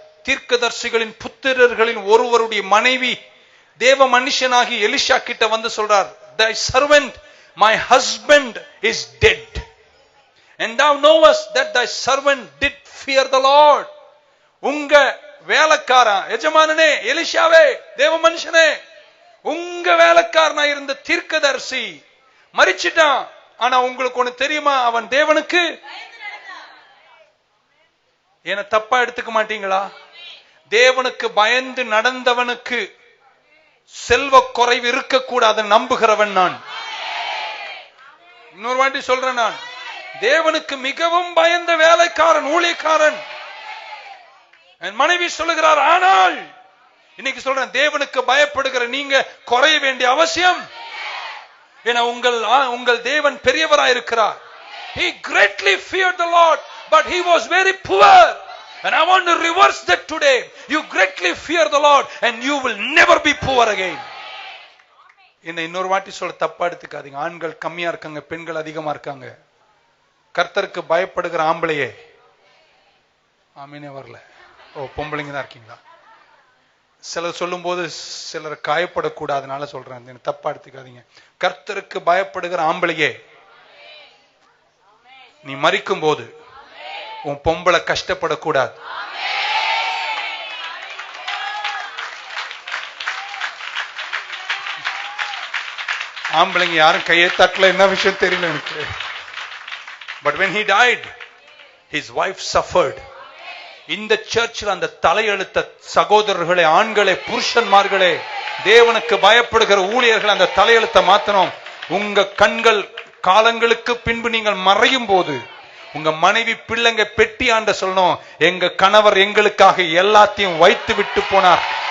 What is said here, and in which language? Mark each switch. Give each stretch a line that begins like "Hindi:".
Tamil: தீர்க்கதரிசிகளின் புத்திரர்களின் ஒருவருடைய மனைவி தேவ மனுஷனாகி எலிஷா கிட்ட வந்து சொல்றார்,
English: thy servant my husband is dead, and thou knowest that thy servant did fear the Lord.
Tamil: உங்க வேலைக்காரன் எஜமானனே, எலிஷாவே, தேவ மனுஷனே, உங்க வேலைக்காரனா இருந்த தீர்க்கதரிசி மரிச்சிட்டான். ஆனா உங்களுக்கு ஒண்ணு தெரியுமா? அவன் தேவனுக்கு என்ன தப்பா எடுத்துக்க மாட்டீங்களா? தேவனுக்கு பயந்து நடந்தவனுக்கு செல்வ குறைவு இருக்கக்கூடாது நம்புகிறவன் நான். இன்னொரு வாட்டி சொல்றேன், நான் தேவனுக்கு மிகவும் பயந்த வேலைக்காரன், ஊழியக்காரன். என் மனைவி சொல்லுகிறார், ஆனால் இன்னைக்கு சொல்றேன், தேவனுக்கு பயப்படுகிற நீங்க குறைய வேண்டிய அவசியம். ஏன்னா உங்கள் தேவன் பெரியவராய் இருக்கிறார்.
English: He greatly feared the Lord, but he was very poor. And I want to reverse that today. You greatly fear the Lord and you will never be poor again.
Tamil: இன்னொரு வாட்டி சொல்ல தப்பா எடுத்துக்காதீங்க. ஆண்கள் கம்மியா இருக்காங்க, பெண்கள் அதிகமா இருக்காங்க. கர்த்தருக்கு பயப்படுகிற ஆம்பளையே ஆமீனே வரல. ஓ, பொம்பளைங்க தான் இருக்கீங்களா? சிலர் சொல்லும் போது சிலர் காயப்படக்கூடாதுனால சொல்றேன், தப்பா எடுத்துக்காதீங்க. கர்த்தருக்கு பயப்படுகிற ஆம்பளையே, நீ மரிக்கும் போது உன் பொம்பளை கஷ்டப்படக்கூடாது. ஆம்பளைங்க யாரும் கையை தட்டல, என்ன விஷயம் தெரியல எனக்கு.
English: But when he died, his wife suffered.
Tamil: இந்த சர்ச்சில் அந்த தலையெழுத்த சகோதரர்களே, ஆண்களே, புருஷன்மார்களே, தேவனுக்கு பயப்படுகிற ஊழியர்கள் அந்த தலையெழுத்த மாத்தணும். உங்க கண்கள் காலங்களுக்கு பின்பு நீங்கள் மறையும் போது உங்க மனைவி பிள்ளைங்க பெட்டி ஆண்ட சொல்லணும், எங்க கணவர் எங்களுக்காக எல்லாத்தையும் வைத்து விட்டு போனார்.